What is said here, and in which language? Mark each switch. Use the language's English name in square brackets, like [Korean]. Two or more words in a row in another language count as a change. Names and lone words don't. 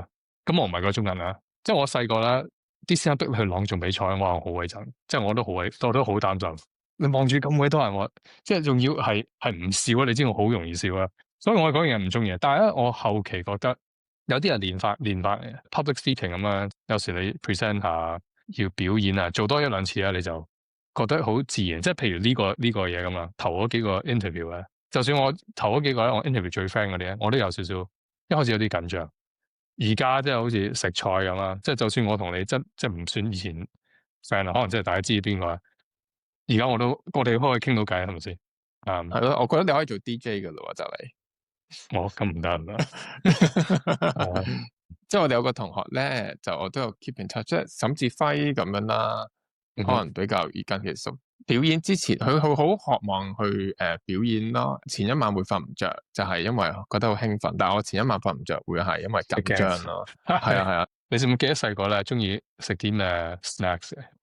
[Cantonese] 咁我唔係嗰種人啊，即係我細個咧，啲師生逼你去朗誦比賽，我好鬼憎，即係我都好擔心。你望住咁鬼多人，我即係仲要係唔笑啊！你知我好容易笑啊，所以我嗰樣嘢唔中意。但係咧，我後期覺得有啲人練法 [English] public speaking [Cantonese] 咁樣，有時你 present 下要表演啊，做多1-2次啊，你就覺得好自然。即係譬如呢個嘢咁啊，頭嗰幾個 interview 咧，就算我頭嗰幾個咧，我 interview 最 friend 嗰啲咧，我都有少少一開始有啲緊張。而家即係好似食菜咁啦，即係就算我同你即係唔算以前 friend 啦，可能即係大家知邊個。而家我哋可以傾到偈，係咪先？係咯，我覺得你可以做 DJ 噶咯，就嚟。咁唔得。即係我哋有個同學咧，就我都有 [English] keep in touch， [Cantonese] 即係沈志輝咁樣啦，可能比較近期熟。表演之前，佢好渴望去表演咯。前一晚會瞓唔着，就係因為覺得好興奮。但係我前一晚瞓唔着，會係因為緊張咯。係啊。你記唔記得細個咧，中意食啲咩 snacks？